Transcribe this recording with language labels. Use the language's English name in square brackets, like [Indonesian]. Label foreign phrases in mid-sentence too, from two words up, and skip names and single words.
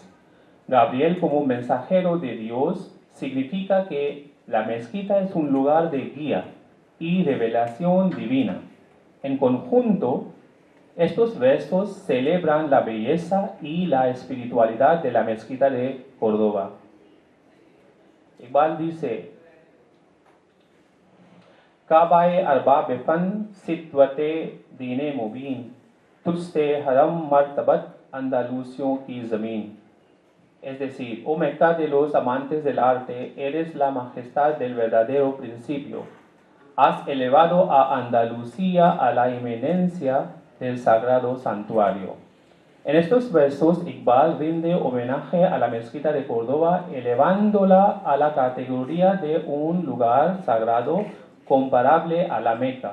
[Spanish] Gabriel, como mensajero de Dios, significa que la mezquita es un lugar de guía y revelación divina. En conjunto, estos versos celebran la belleza y la espiritualidad de la mezquita de Córdoba. Iqbal dice: [Urdu] کعبۂ ارباب فن سطوت دین مبین، تجھ سے حرم مرتبت اندلسیوں کی زمیں. [Spanish] Es decir, oh Meca de los amantes del arte, eres la majestad del verdadero principio. Has elevado a Andalucía a la eminencia del sagrado santuario. En estos versos, Iqbal rinde homenaje a la mezquita de Córdoba, elevándola a la categoría de un lugar sagrado comparable a la Meca.